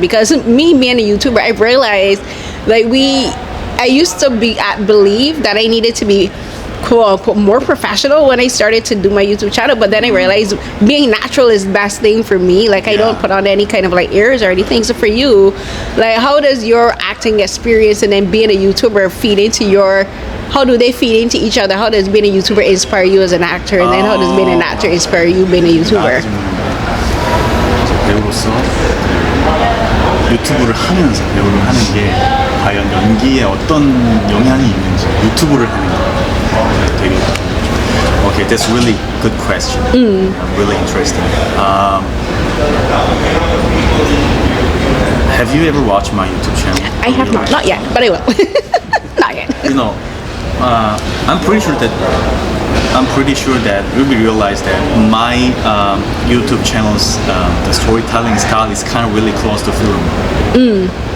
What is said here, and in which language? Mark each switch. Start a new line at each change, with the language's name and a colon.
English: Because me being a YouTuber, I realized like I used to believe that I needed to be quote unquote more professional when I started to do my YouTube channel, but then I realized being natural is the best thing for me. Like I don't put on any kind of like airs or anything. So for you, like how does your acting experience and then being a YouTuber feed into how do they feed into each other? How does being a YouTuber inspire you as an actor, and then how does being an actor inspire you being a YouTuber?
Korean: 배우로서 유튜브를 하면서 배우를 하는 게 과연 연기에 어떤 영향이 있는지 유튜브를 하는 게 되게
English: Okay, that's really good question. Really interesting. Have you ever watched my YouTube channel? I have not yet, but I will. Not yet. You know, I'm pretty sure that you will realize that my YouTube channel's the storytelling style is kind of really close to film.